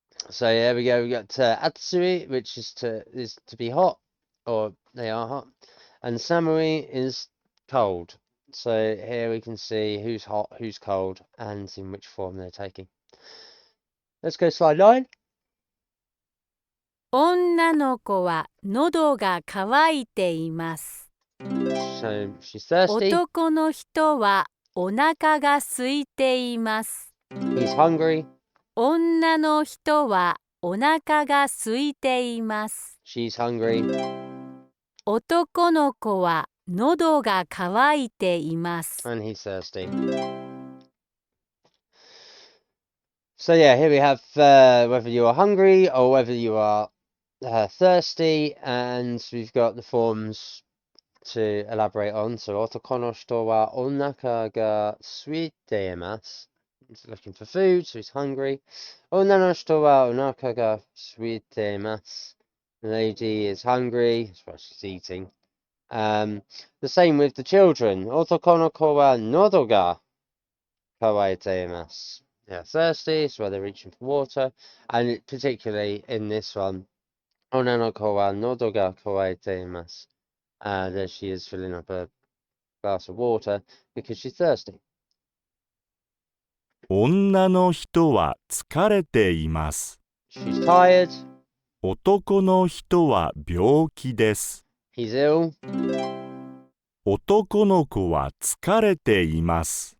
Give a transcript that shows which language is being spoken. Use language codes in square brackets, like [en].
[en] So there we go. We got atsui, which is to be hot, or they are hot, and samui is cold. So here we can see who's hot, who's cold, and in which form they're taking. Let's go slide 9. [ja] 女の子は喉が渇いています。 [en] So she's thirsty. [ja] 男の人はお腹が空いています。 [en] He's hungry. [ja] 女の人はお腹が空いています。 [en] She's hungry. [ja] 男の子は喉が渇いています。 [en] And he's thirsty. So yeah, here we have whether you are hungry or whether you are thirsty, and we've got the forms to elaborate on. [ja] So, otoko no hito wa onaka ga suite imasu. [en] He's looking for food, so he's hungry. [ja] Onna no hito wa onaka ga suite imasu. [en] The lady is hungry, that's why she's eating. The same with the children. [ja] Otoko no ko wa nodo ga kawaite imasu. [en] They're thirsty, so they're reaching for water. And particularly in this one, [ja] Onna no ko wa nodo ga kawaite imasu. [en] There she is filling up a glass of water because she's thirsty. [ja] 女の人は疲れています。 [en] She's tired. [ja] 男の人は病気です。 [en] He's ill. [ja] 男の子は疲れています。